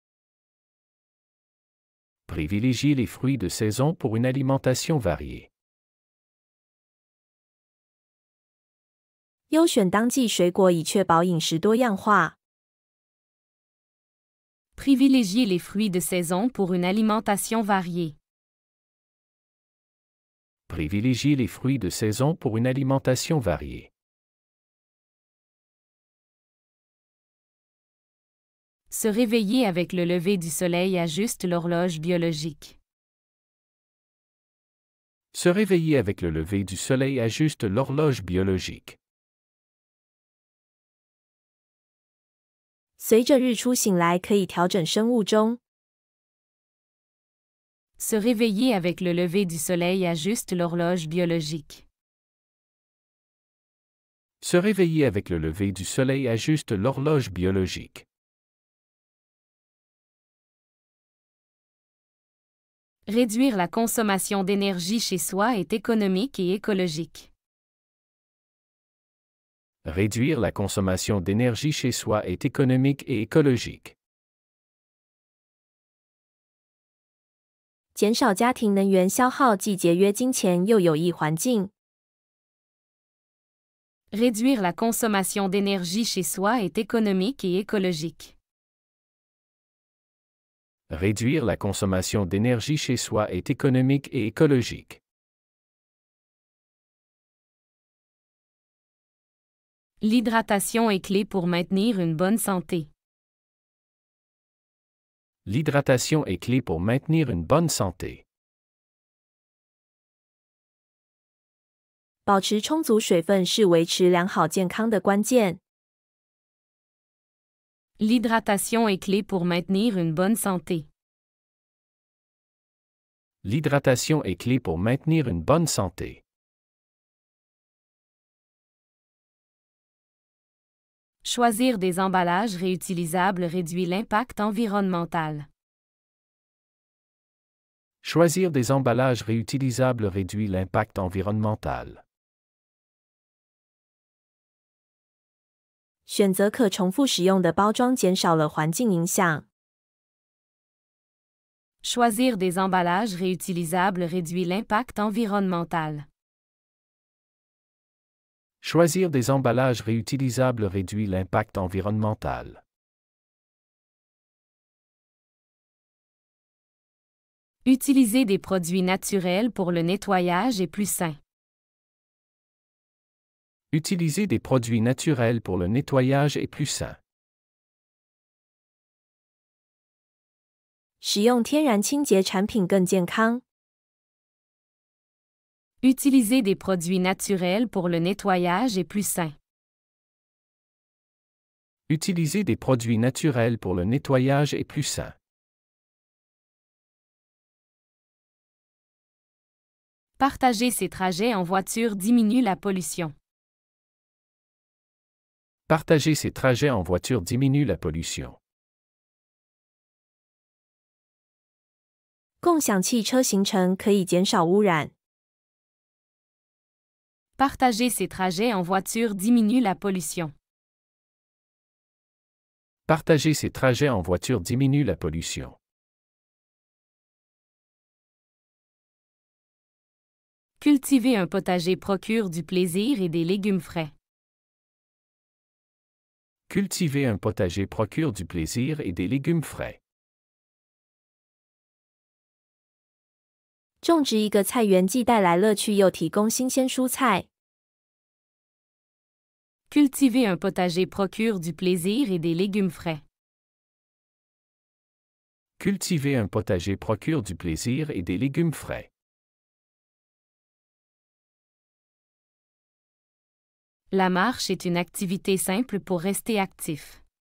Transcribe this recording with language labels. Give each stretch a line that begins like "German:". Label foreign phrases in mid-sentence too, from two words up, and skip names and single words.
French: Privilégier les fruits de saison pour une alimentation variée.
Chinese: 优选当季水果以确保饮食多样化。
French: Privilégier les fruits de saison pour une alimentation variée. Privilégier les fruits de saison pour une alimentation variée. Se réveiller avec le lever du soleil ajuste l'horloge biologique. Se réveiller avec le lever du soleil ajuste l'horloge biologique.
Chinese: 随着日出醒来可以调整生物钟。
French: Se réveiller avec le lever du soleil ajuste l'horloge biologique. Se réveiller avec le lever du soleil ajuste l'horloge biologique. Réduire la consommation d'énergie chez soi est économique et écologique. Réduire la consommation d'énergie chez soi est économique et écologique.
Chinese: 减少家庭能源消耗既节约金钱又有益环境。
French: Réduire la consommation d'énergie chez soi est économique et écologique. Réduire la consommation d'énergie chez soi est économique et écologique. L'hydratation est clé pour maintenir une bonne santé. L'hydratation est clé pour maintenir une bonne santé.
Chinese: 保持充足水分是维持良好健康的关键。
French: L'hydratation est clé pour maintenir une bonne santé. L'hydratation est clé pour maintenir une bonne santé. Choisir des emballages réutilisables réduit l'impact environnemental. Choisir des emballages réutilisables réduit l'impact environnemental.
Chinese: 选择可重复使用的包装减少了环境影响。
French: Choisir des emballages réutilisables réduit l'impact environnemental. Choisir des emballages réutilisables réduit l'impact environnemental. Utiliser des produits naturels pour le nettoyage est plus sain. Utiliser des produits naturels pour le nettoyage est plus sain.
Chinese: 使用天然清洁产品更健康。
French: Utiliser des produits naturels pour le nettoyage est plus sain. Utiliser des produits naturels pour le nettoyage est plus sain. Partager ses trajets en voiture diminue la pollution. Partager ses trajets en voiture diminue la pollution.
Chinese: 共享汽车行程可以减少污染。
French: Partager ses trajets en voiture diminue la pollution. Partager ses trajets en voiture diminue la pollution. Cultiver un potager procure du plaisir et des légumes frais. Cultiver un potager procure du plaisir et des légumes frais.
Chinese: 种植一个菜园既带来乐趣又提供新鲜蔬菜。
French: Cultiver un potager procure du plaisir et des légumes frais. Cultiver un potager procure du plaisir et des légumes frais. La marche est une activité simple pour rester actif.